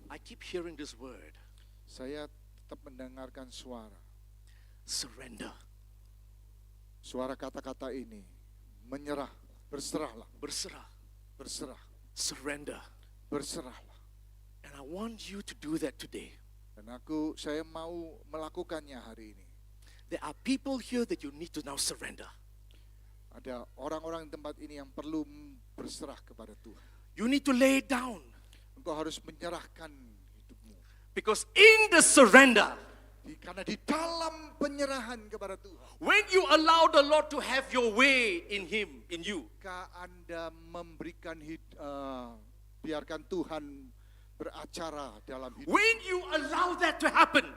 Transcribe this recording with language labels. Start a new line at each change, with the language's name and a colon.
English: I keep hearing this word,
Indonesian: saya tetap mendengarkan suara.
English: surrender.
Indonesian: Suara kata-kata ini, menyerah, berserahlah, Berserah. berserah,
English: Surrender.
Indonesian: berserahlah.
English: And I want you to do that today.
Indonesian: Dan saya mau melakukannya hari ini.
English: There are people here that you need to now surrender.
Indonesian: Ada orang-orang di tempat ini yang perlu berserah kepada Tuhan.
English: You need to lay it down.
Indonesian: Engkau harus menyerahkan hidupmu.
English: Because in the surrender,
Indonesian: Karena di dalam penyerahan kepada Tuhan,
English: when you allow the Lord to have your way in Him, in you,
Indonesian: ketika Anda memberikan biarkan Tuhan beracara dalam hidup.
English: when you allow that to happen,